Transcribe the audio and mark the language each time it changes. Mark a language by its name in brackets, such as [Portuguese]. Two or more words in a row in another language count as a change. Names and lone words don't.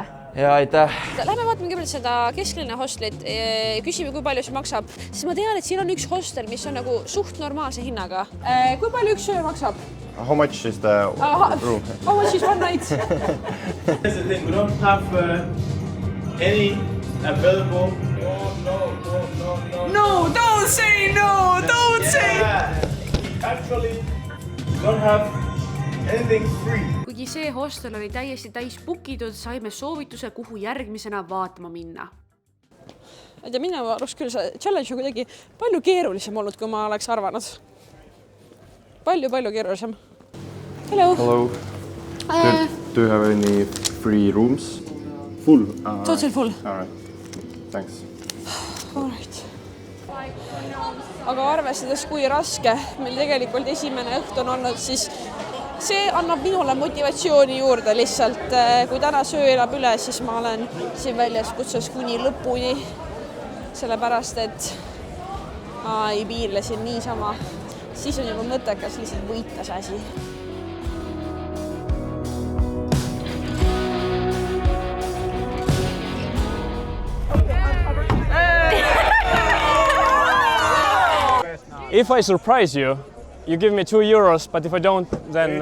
[Estonian] Ja aitäh! Lähme vaatame kõigepealt seda kesklinna hostlit, küsime, kui palju see maksab, siis ma tean, et siin on üks hostel, mis on nagu suht normaalse hinnaga. Kui palju üks söö maksab? [English] How much is the room? How much is one night? That's the thing, we don't have any available. No, don't say no, don't say! Actually, we don't have anything free. [Estonian] Kuigi see hostel oli täiesti täis bookitud, saime soovituse, kuhu järgmisena vaatama minna. Ei tea, minu arust küll see challenge on kuidagi palju keerulisem olnud, kui ma oleks arvanud. Palju keerulisem. Hello! Hello. Do you have any free rooms? Full. Totally full. All right. Thanks. All right. Aga arvestades, kui raske meil tegelikult esimene õhtu on olnud, siis see annab minule motivatsiooni juurde lihtsalt. Kui täna söö elab üle, siis ma olen siin väljas kutses kuni lõpuni. Sellepärast, et ma ei piirle siin niisama. Siis on juba mõttekas lihtsalt võita see asi. [English] If I surprise you, you give me €2, but if I don't, then...